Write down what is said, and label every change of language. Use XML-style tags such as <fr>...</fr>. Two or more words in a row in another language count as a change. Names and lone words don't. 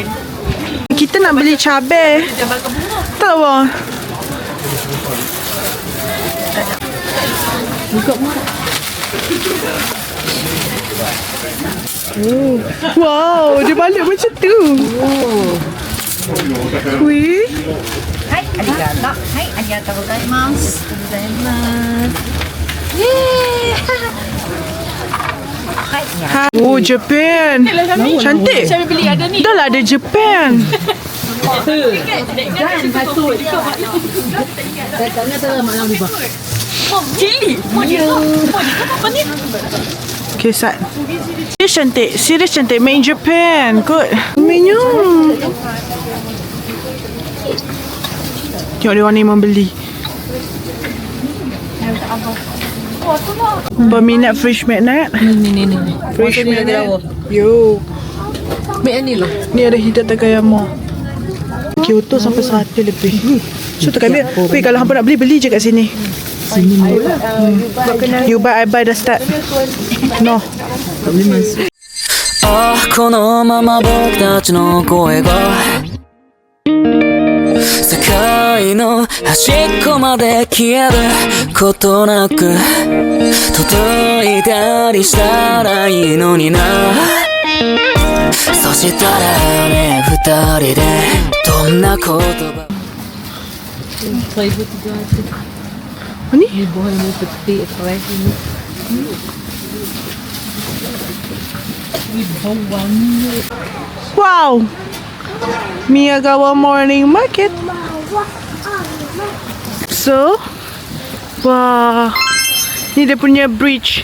<ms>Kita nak beli cabai. Tak apa. Wow, dia balik macam tu. Wih.</ms> <ja>Hai, arigato. Hai, arigatou gozaimasu.</ja> <en>Oh, Japan.</en> <ms>Cantik. Saya beli ada ni. Dah lah ada Japan. Cili. Apa ni? Okay, Sat. Serius cantik. Serius cantik.</ms> <en>Made in Japan. Good.</en> <ms>Menu. Tengok dia orang ni membeli. Berminat</ms> <en>fresh magnet.</en> <ms>Ni.</ms> <en>Fresh magnet. Yo.</en> <ms>Mek ni loh. Ni ada Hida Takayama. Kyoto sampai 100 lebih. So tu kami. Weh, kalau hampa nak beli, beli je kat sini.</ms> <en>You buy, I buy,</en> <ms>dah start.</ms> <en>No.</en> <ja>このまま僕たちの声が世界の端っこまで消えることなく届いたりしたらいいのになそしたらね二人でどんな言葉</ja> <ms>Ni? Buah ni peti fresh ni. Wow. Miyagawa Morning Market. So, wah, ni dia punya bridge.</ms>